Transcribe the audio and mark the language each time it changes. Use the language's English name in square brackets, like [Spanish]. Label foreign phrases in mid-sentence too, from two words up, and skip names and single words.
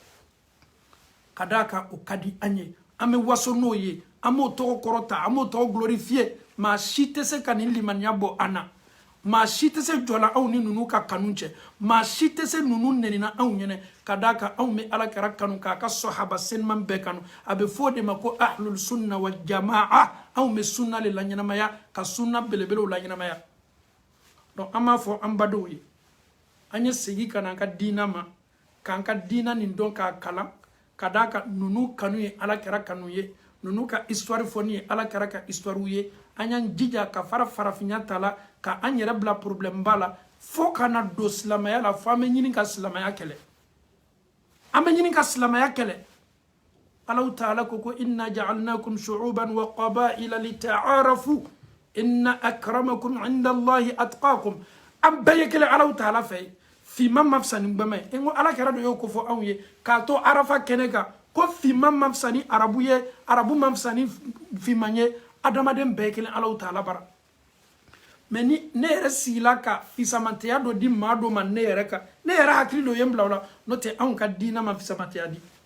[Bambara] ka d'a kan o ka di an ye an bɛ waso n'o ye an b'o tɔgɔ kɔrɔta an b'o tɔgɔ glorifier maa si tɛ se ka nin limaniya bɔ an na maa si tɛ se jɔ la anw ni ninnu ka kanu cɛ maa si tɛ se ninnu nɛnina anw ɲɛnɛ ka d'a kan anw bɛ ala kɛra kanu k'a ka sahaba seniman bɛɛ kanu a bɛ fɔ o de ma ko [Arabic] أهل السنة والجماعة [Bambara] anw bɛ sunna le la ɲɛnamaya ka sunna belebelew la ɲɛnamaya donc an b'a fɔ an badenw ye an ye segin ka na an ka diina ma k'an ka diina nin dɔn k'a kalan ka d'a kan ninnu kanu ye ala kɛra kanu ye ninnu ka histoire fɔni ye ala kɛra ka histoire ye an y'an jija ka fara farafinya ta la ka an yɛrɛ bila problème ba la fo ka na don silamɛya la fo an bɛ ɲini ka silamɛya kɛlɛ an bɛ ɲini ka silamɛya kɛlɛ Allahu taala ko ko [Arabic] إنا جعلناكم شعوبا وقبائل لتعارفوا إن أكرمكم عند الله أتقاكم [Bambara] an bɛɛ ye kelen Allahu taala fɛ finman ma fisa ni gbɛmɛ ye n ko ala kɛra de y'o ko fɔ anw ye k'a to arafa kɛnɛ kan ko finman ma fisa ni arabu ye arabu ma fisa ni finman ye adamaden bɛɛ ye kelen Allahu taala bara mɛ ni ne yɛrɛ sigila ka fisamantiya dɔ di maa dɔ ma ne yɛrɛ kan ne yɛrɛ hakili dɔ ye n bila o la n'o tɛ anw ka diina ma fisamantiya di